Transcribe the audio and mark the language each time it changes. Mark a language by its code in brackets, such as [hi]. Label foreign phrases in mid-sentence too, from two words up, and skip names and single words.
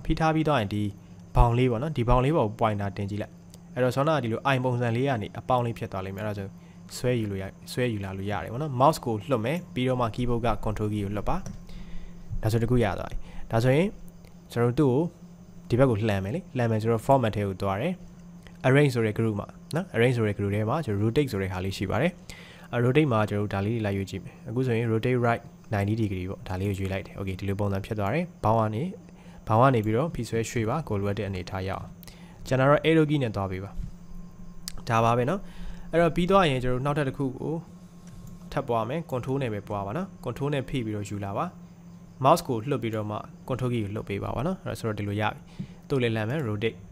[my] ဖိထားပြီးတော့ရင်ဒီဘောင်လေးပေါ့နော်ဒီဘောင်လေးပေါ် pointer တင်ကြည့်လိုက်အဲ့တော့ဆောင်းနာဒီလို i ပုံစံလေးကနေအပေါင်းလေးဖြစ်သွားလိမ့်မယ်အဲ့ဒါဆိုဆွဲယူလာလို့ရတယ်ပေါ့နော် mouse ကိုလွှတ်မယ်ပြီးတော့မှ keyboard က [en] control key [my] ကိုလွှတ်ပါဒါဆိုတခုရသွားပြီဒါဆိုရင်ကျွန်တော်တို့ဒီဘက်ကိုလှမ်းမယ်လေလှမ်းမယ်ဆိုတော့ format ထဲကိုသွားတယ် arrange ဆိုတဲ့ group မှာနော် arrange ဆိုတဲ့ group ထဲမှာကျွန်တော် rotate ဆိုတဲ့ဟာလေးရှိပါတယ်rotate မှာကျွန်တော်ဒါလေးတွေလိုက်ယူကြည့်မယ်အခုဆိုရင် [en] rotate right 90 degree [my] ပေါ့ဒါလေးကိုရွေးလိုက်တယ် okay ဒီလိုပုံစံဖြစ်သွားတယ်ဘောင်းကနေပြီးတော့ဖိဆွဲရွှေ့ပါကိုလိုအပ်တဲ့အနေထားရအောင်ကျွန်တော်တော့ [en] arrow key [my] နဲ့သွားပေးပါဒါပါပဲเนาะအဲ့တော့ပြီးသွားရင်ကျွန်တော်နောက်ထပ်တစ်ခုကိုထပ်ပွားမယ် control နဲ့ပဲပွားပါနော် control နဲ့ဖိပြီးတော့ယူလာပါ mouse ကိုလှုပ်ပြီးတော့မှ [en] control key [my] ကိုလှုပ်ပေးပါပါနော်အဲ့ဆိုတော့ဒီလိုရပြီသူ့လေးလမ်းမယ် rotate